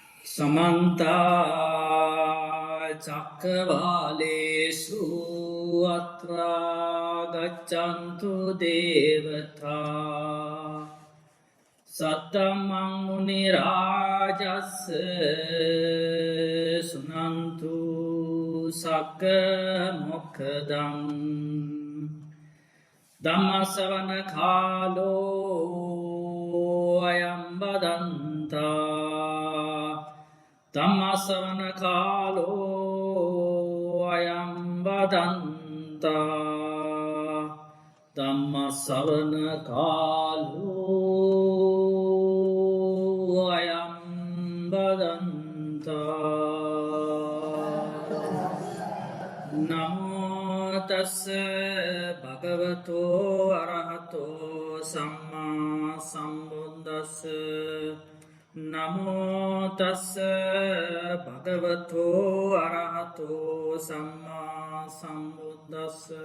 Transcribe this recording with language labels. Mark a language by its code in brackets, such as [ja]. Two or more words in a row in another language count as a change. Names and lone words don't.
[pi] समन्ता चक्रवालेषु अत्रा गच्छन्तु देवता सत्तमं मुनिराजस्य सुनन्तु सक्कमोक्खदम् ධම්මස්සවන කාලෝ අයං බදන්තා ධම්මස්සවන කාලෝ අයං බදන්තා ධම්මස්සවන කාලෝ අයං බදන්තා නමෝ තස්ස භගවතෝ අරහතෝ සම්මා සම්බුද්දස්ස නමෝ තස්ස භගවතෝ අරහතෝ සම්මා සම්බුද්දස්ස